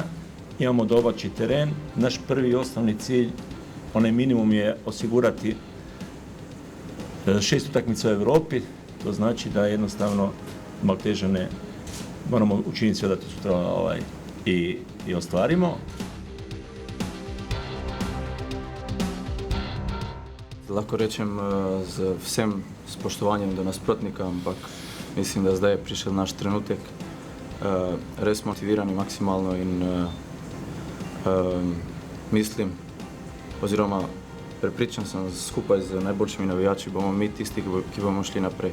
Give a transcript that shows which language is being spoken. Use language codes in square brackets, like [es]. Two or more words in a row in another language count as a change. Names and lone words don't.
[hr] Imamo domaći teren. Naš prvi i osnovni cilj, onaj minimum, je osigurati 6 utakmica u Europi. To znači da jednostavno Maltežane moramo učiniti sve da to sutra i ostvarimo. [sl] Lahko rečem z vsem spoštovanjem do nasprotnika, ampak mislim, da zdaj je prišel naš trenutek. Res motivirani maksimalno in mislim, oziroma prepričan sem, skupaj z najboljšimi navijači bomo mi tisti, ki bomo šli naprej.